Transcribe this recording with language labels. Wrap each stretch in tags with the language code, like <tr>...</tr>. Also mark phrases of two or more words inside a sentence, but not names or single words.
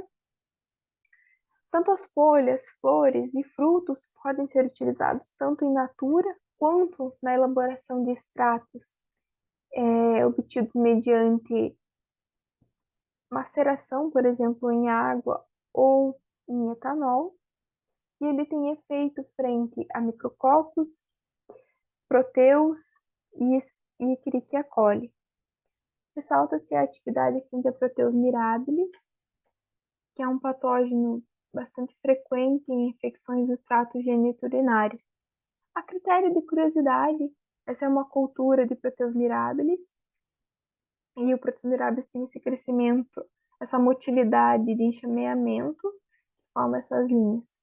<pt>Tanto as folhas, flores e frutos podem ser utilizados tanto</pt> <la>in natura</la> <pt>quanto na elaboração de extratos obtidos mediante maceração, por exemplo, em água ou em etanol. E ele tem efeito frente a micrococcus, proteus e Escherichia coli. Ressalta-se a atividade frente a Proteus mirabilis, que é um patógeno bastante frequente em infecções do trato geniturinário. A critério de curiosidade, essa é uma cultura de Proteus mirabilis, e o Proteus mirabilis tem esse crescimento, essa motilidade de enxameamento, que forma essas linhas.</pt>